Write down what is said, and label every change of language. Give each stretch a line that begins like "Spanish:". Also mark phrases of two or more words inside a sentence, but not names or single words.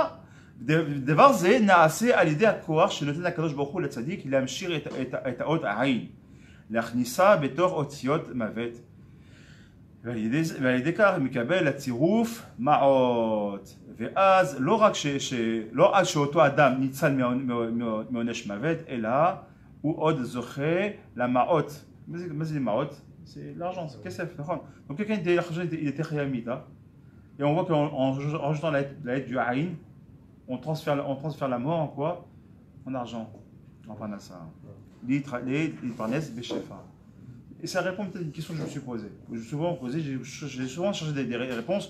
Hebrew: דבר זה נעשה על ידי הכוח שנותן הקדוש ברוך הוא לצדיק להמשיך את האות העין, להכניסה בתוך אותיות מוות, ועל ידי כך מקבל הצירוף מעות. ואז לא רק שאותו אדם ניצל מעונש מוות, אלא הוא עוד זוכה למעות. מה זה מעות?
French: C'est l'argent, c'est כסף, נכון? Donc quelqu'un il était khayamita, et on voit qu'en rajoutant la lettre du Aïn, on transfère la mort en quoi? En argent, en panassa.
Hebrew: להתפרנס בשפע.
French: Et ça répond peut-être à une question que je me suis posée. J'ai souvent cherché des réponses.